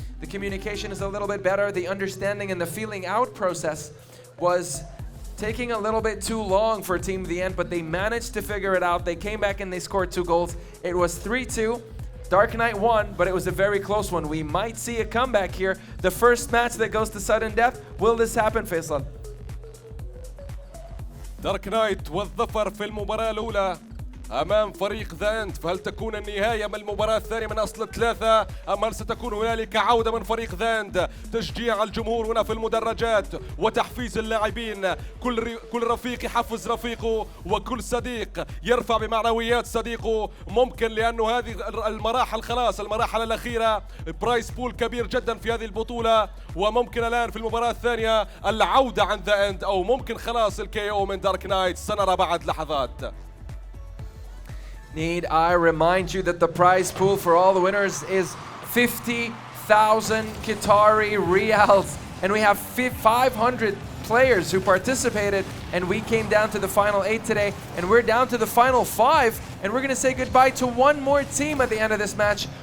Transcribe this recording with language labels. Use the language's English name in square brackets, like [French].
[English] The communication is a little bit better. The understanding and the feeling out process was taking a little bit too long for Team The End, but they managed to figure it out. They came back and they scored 2 goals. It was 3-2. Dark Knight won, but it was a very close one. We might see a comeback here. The first match that goes to sudden death. Will this happen, Faisal? [Arabic] دارك نايت والظفر في المباراة الأولى أمام فريق ذا أند. فهل تكون النهاية من المباراة الثانية من أصل الثلاثة أم هل ستكون هنالك عودة من فريق ذا أند؟ تشجيع الجمهور هنا في المدرجات وتحفيز اللاعبين، كل رفيق يحفز رفيقه وكل صديق يرفع بمعنويات صديقه. ممكن لأنه هذه المراحل خلاص المراحل الأخيرة، برايس بول كبير جدا في هذه البطولة، وممكن الآن في المباراة الثانية العودة عن ذا أند أو ممكن خلاص الكي او من دارك نايت. سنرى بعد لحظات. [English] Need I remind you that the prize pool for all the winners is 50,000 Qatari riyals, and we have 500 players who participated, and we came down to the final 8 today, and we're down to the final 5, and we're going to say goodbye to one more team at the end of this match.